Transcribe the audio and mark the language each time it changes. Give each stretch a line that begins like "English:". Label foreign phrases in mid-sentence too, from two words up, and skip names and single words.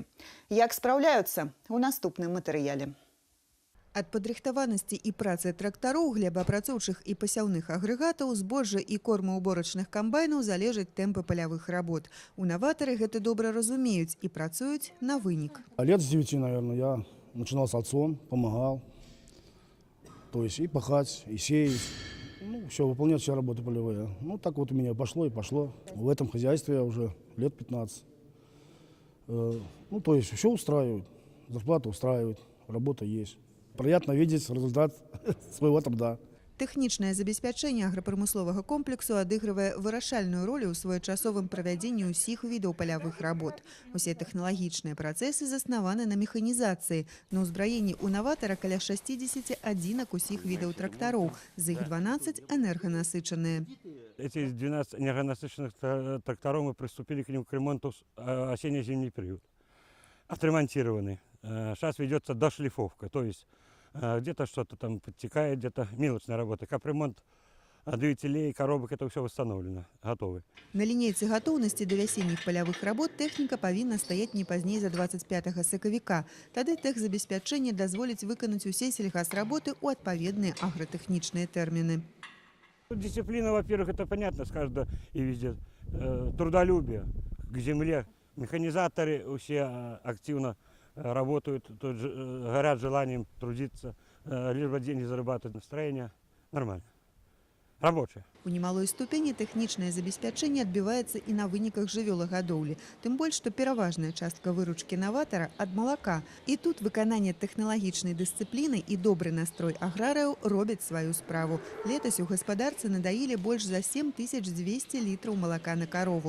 Belarusian: Як спраўляюцца? У наступным матэрыяле. Ад падрыхтаванасці і працы трактароў, глебаапрацоўчых і пасяўных агрэгатаў, збожжа і кормаўборачных камбайнаў залежаць тэмпы палявых работ. У «Новатары» гэта добра разумеюць і працуюць на вынік.
Russian: Лет с 9, наверное, я начинал с отцом, помогал. То есть и пахать, и сеять. Все, выполнять все работы полевые. Так вот у меня пошло и пошло. В этом хозяйстве я уже лет 15. То есть все устраивает, зарплата устраивает, работа есть. Приятно видеть результат своего труда.
Belarusian: Тэхнічнае забеспячэнне аграпрамысловага комплексу адыгрывае вырашальную ролю ў своечасовым правядзенні ўсіх відаў палявых работ. Усе тэхналагічныя працэсы заснаваны на механізацыі. На ўзбраенні ў «Новатара» каля 60 адзінак усіх відаў трактароў, з іх 12 энерганасычаныя.
Russian: Эти 12 энергонасыщенных тракторов мы приступили к ним к ремонту осенне-зимний период. Отремонтированы. Сейчас ведется дошлифовка, то есть где-то что-то там подтекает, где-то мелочная работа. Капремонт двигателей, коробок, это все восстановлено, готовы.
Belarusian: На лінейцы гатоўнасці да вясенніх палявых работ тэхніка павінна стаяць не пазней за 25 сакавіка. Тады тэхзабеспячэнне дазволіць выканаць усе сельгасработы ў адпаведныя агратэхнічныя тэрміны.
Russian: Дисциплина, во-первых, это понятно, с каждого и везде. Трудолюбие к земле. Механизаторы все активно работают, горят желанием трудиться, либо деньги зарабатывать, настроение нормально. Рабочее.
Belarusian: У немалой ступені тэхнічнае забеспячэнне адбіваецца і на выніках жывёлагадоўлі. Тым больш, што пераважная частка выручкі «Новатара» ад малака. І тут выкананне тэхналагічнай дысцыпліны і добры настрой аграрыяў робяць сваю справу. Летась у гаспадарцы надаілі больш за 7200 літраў малака на карову.